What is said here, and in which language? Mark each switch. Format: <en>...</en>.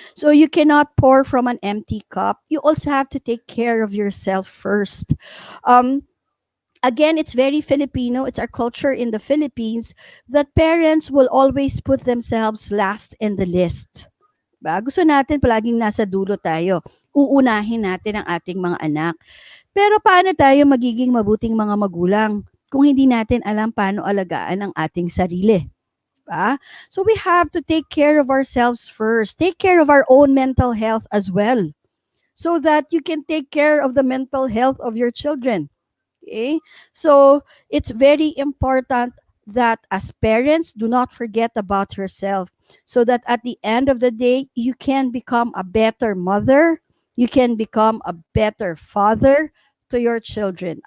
<en>So you cannot pour from an empty cup. You also have to take care of yourself first. Um, Again, it's very Filipino. It's our culture in the Philippines that parents will always put themselves last in the list.</en> <tl>Ba? Gusto natin palaging nasa dulo tayo. Uunahin natin ang ating mga anak. Pero paano tayo magiging mabuting mga magulang kung hindi natin alam paano alagaan ang ating sarili? Ba?</tl> <en>So we have to take care of ourselves first. Take care of our own mental health as well, so that you can take care of the mental health of your children. Okay? So it's very important that as parents, do not forget about yourself, so that at the end of the day, you can become a better mother, you can become a better father to your children.</en>